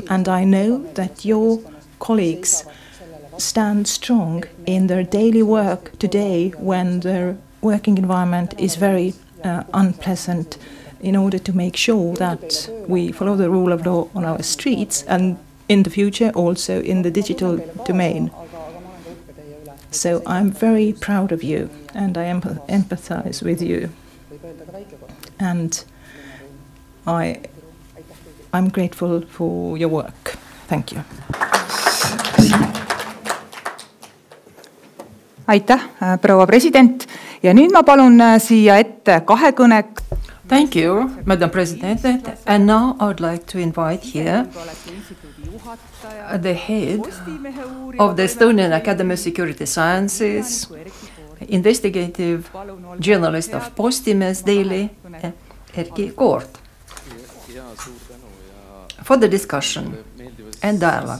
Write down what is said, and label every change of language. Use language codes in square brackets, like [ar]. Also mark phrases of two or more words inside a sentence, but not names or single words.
[en] And I know that your colleagues stand strong in their daily work today when their working environment is very unpleasant, in order to make sure that we follow the rule of law on our streets and in the future also in the digital domain. So I'm very proud of you, and I empathize with you, and I'm grateful for your work. Thank you. [et] Aitäh, proua president. Ja nüüd ma palun siia ette kahekõne. [en] Thank you, Madam President. And now I would like to invite here the head of the Estonian Academy of Security Sciences, investigative journalist of Postimees Daily, Erki Koort, for the discussion and dialogue.